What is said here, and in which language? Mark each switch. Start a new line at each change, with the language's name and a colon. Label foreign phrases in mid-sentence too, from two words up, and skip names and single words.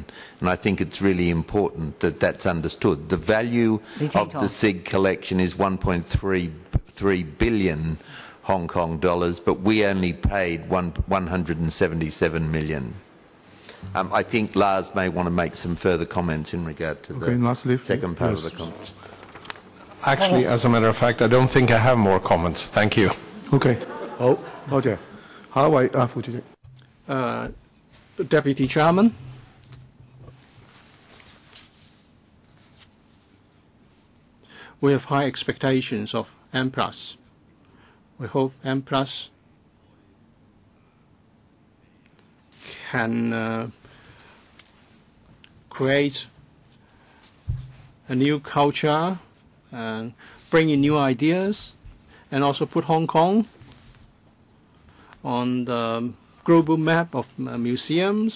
English: And I think it's really important that that's understood. The value of the Xiqu collection is 1.3 billion Hong Kong dollars, but we only paid 177 million. I think Lars may want to make some further comments in regard to the second part of the comment. Actually, as a matter of fact, I don't think I have more comments. Thank you.
Cantonese: Okay. 好，多謝。下一位副主席。
English: Deputy Chairman. We have high expectations of M+. We hope M+ can create a new culture and bring in new ideas and also put Hong Kong on the global map of museums.